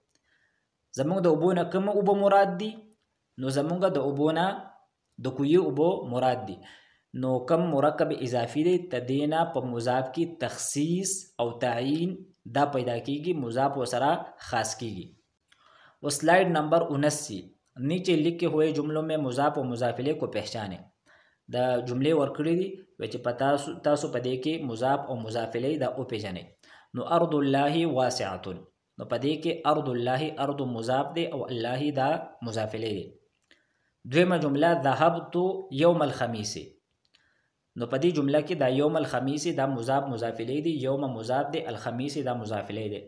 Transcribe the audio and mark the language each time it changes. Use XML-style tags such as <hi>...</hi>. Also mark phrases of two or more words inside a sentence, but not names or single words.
<ps>زمونږ د اوبو نه کوم اوبه مراد دي؟ نو زمونږ د اوبو نه د کوهي اوبو مراد دي. نو کم مرکب اضافي دی تدینا په مضاف کې تخصیص او تعین دا پیدا کیږي، مضاف وسره خاص کیږي.</ps> <ur>وہ سلائیڈ نمبر 79 نیچے لکھے ہوئے جملوں میں مضاف اور مضاف‌الیہ کو پہچانے.</ur> <ps>د جملې ورکړې دي چې تاسو په دې کې مضاف او مضافله دا او پیژنئ. نو</ps> <ar>ارض الله واسعه،</ar> <ps>نو په دې کې</ps> <ar>ارض الله</ar> <ps>ارض مضاف دی او الله دا مضافله دی. دویمه جمله</ps> <ar>ذهبت يوم الخميس،</ar> <ps>نو په دې جمله کې دا</ps> <ar>یوم الخميس</ar> <ps>دا مضاف مضافله دی، یوم مضاف دی، الخميس دا مضافله دی.</ps>